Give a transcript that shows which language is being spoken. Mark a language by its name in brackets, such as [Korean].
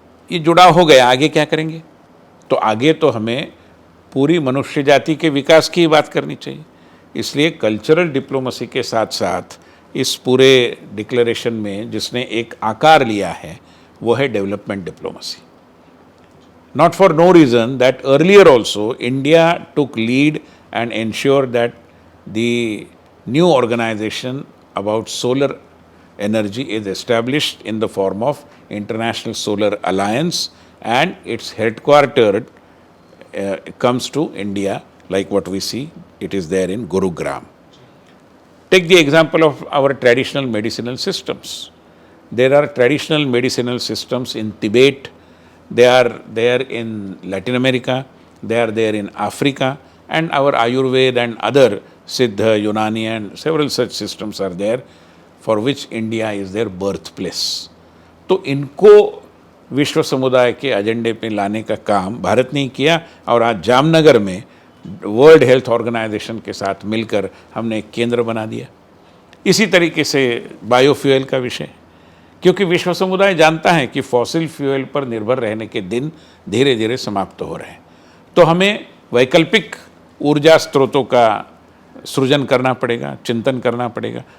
[Hindi] ये जुड़ाव हो गया, आगे क्या करेंगे? तो आगे तो हमें पूरी मनुष्य जाति के विकास की बात करनी चाहिए। इसलिए कल्चरल डिप्लोमेसी के साथ साथ इस पूरे डिक्लेरेशन में जिसने एक आकार लिया है वो है development diplomacy. [English] Not for no reason that earlier also India took lead and ensured that the new organization about solar energy is established in the form of International Solar Alliance, and its headquartered comes to India, like what we see, it is there in Gurugram. Take the example of our traditional medicinal systems. There are traditional medicinal systems in Tibet, They are there in Latin America, they are there in Africa, and our Ayurveda and other Siddha, Unani and several such systems are there for which India is their birthplace. [Hindi] तो इनको विश्व समुदाय के एजेंडे पे लाने का काम भारत ने किया और आज जामनगर में वर्ल्ड हेल्थ ऑर्गेनाइजेशन के साथ मिलकर हमने एक केंद्र बना दिया। इसी तरीके से बायोफ्यूल का विषय, क्योंकि विश्व समुदाय जानता है कि फॉसिल फ्यूल पर निर्भर रहने के दिन धीरे धीरे समाप्त हो रहे हैं, तो हमें वैकल्पिक ऊर्जा स्रोतों का सृजन करना पड़ेगा, चिंतन करना पड़ेगा।